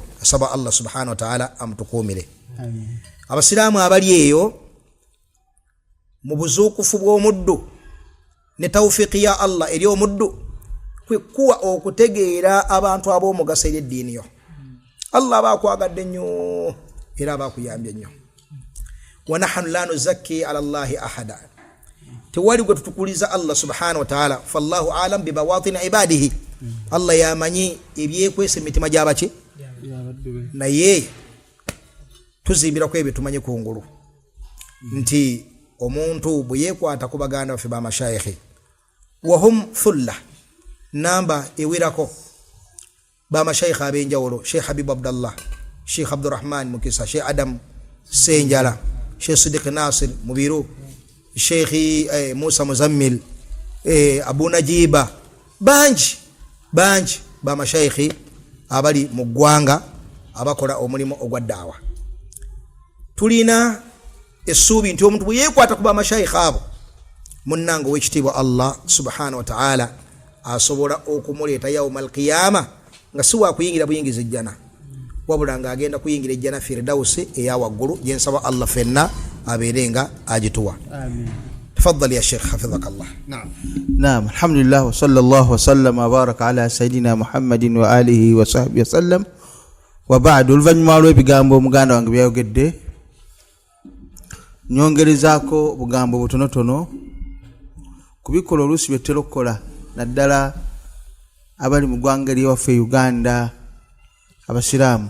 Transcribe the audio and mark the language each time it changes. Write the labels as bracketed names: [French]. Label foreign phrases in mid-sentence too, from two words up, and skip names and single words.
[Ganda] Asaba Allah [Arabic] سبحانه وتعالى [Ganda] amutukuumire. Abasiraamu abali eyo mu buzuukufu bw'omuddu ne tawfiqi ya Allah eri omuddu kwe kuwa okutegeera abantu ab'omugaso eri eddiini yo. Allah baakwagadde nnyo era bakuyambye nnyo. [Arabic] ونحن لا نزكي على الله أحدا. [Ganda] Tewali gwe tutukuliza Allah [Arabic] سبحانه وتعالى. فالله أعلم ببواطن عباده. [Ganda] Allah yamanyi ebyekwese emitima gy'abaki naye tuzimbira kwebyo tumanyi kungulu nti omuntu bwe yeekwata ku baganda baffe ba mashayikhi wahum thulla namba ewirako ba mashayikhi ab'enjawulo Sheikh Habib Abdallah, Sheikh Abdurrahman Mukisa, Sheikh Adam Senjala, Sheikh Siddiq Nasir Mubiru, Sheikh Musa Muzammil, Abu Najiba, banji ba mashayikhi abali mu ggwanga abakola omulimu ogwa daawa. Tulina essuubi nti omuntu bwe yeekwata ku ba mashayikhi abo munnange ow'ekitiibwa Allah [Arabic] سبحانه وتعالى [Ganda] asobola okumuleeta [Arabic] يوم القيامة [Ganda] nga si wa kuyingira buyingiza ejjana wabula nga agenda kuyingira ejjana firdausi eya waggulu gye nsaba Allah fenna abeerenga agituwa. Amin. [Arabic] تفضل يا شيخ حفظك الله. نعم الحمد لله وصلى الله وسلم وبارك على سيدنا محمد وعلى آله وصحبه وسلم. وبعد, [Ganda] oluvannyuma lw'ebigambo omuganda wange byayogedde nyongerezaako bugambo butonotono kubikola oluusi bye tutera okukola naddala abali mu ggwanga ery'ewaffe Uganda abasiraamu.